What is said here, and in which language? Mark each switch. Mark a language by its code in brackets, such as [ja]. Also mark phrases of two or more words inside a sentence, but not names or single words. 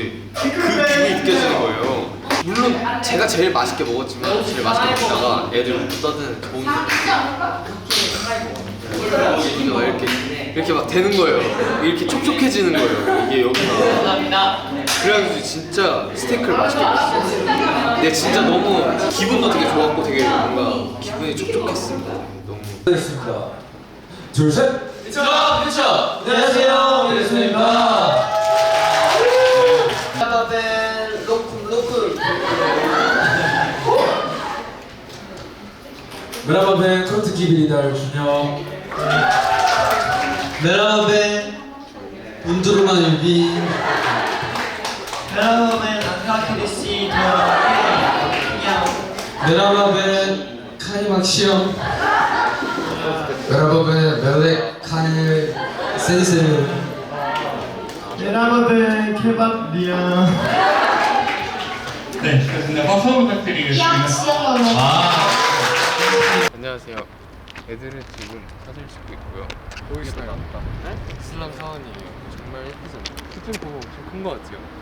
[ko] 근데 그 기분이 느껴지는 거예요. 물론 제가 제일 맛있게 먹었지만 제일 맛있게 먹다가 애들 떠드는 좋은 이거 이렇게 막 되는 거예요. 이렇게 촉촉해지는 거예요. 이게 여기가. 그래가지고 진짜 스테이크를 맛있게 먹었어요. 근데 진짜 너무 기분도 되게 좋았고 되게 뭔가 기분이 촉촉했습니다. 너무. 됐습니다. 둘, 셋. [tr] Merhaba ben Kontiki Bilidar 준영. Merhaba ben Undurman Ülbin. Merhaba ben Akakirisi Merhaba ben Kaymak Şiyom. Merhaba ben Melek Kayı Seni. Merhaba ben Kebap Liya. [ko] 네, 그렇습니다. 박수 부탁드리겠습니다. 안녕하세요. 애들은 지금 사진 찍고 있고요. 보이시나요? 슬람 사원이에요. 정말 예쁘죠? 스크린 보고 엄청 큰 것 같아요.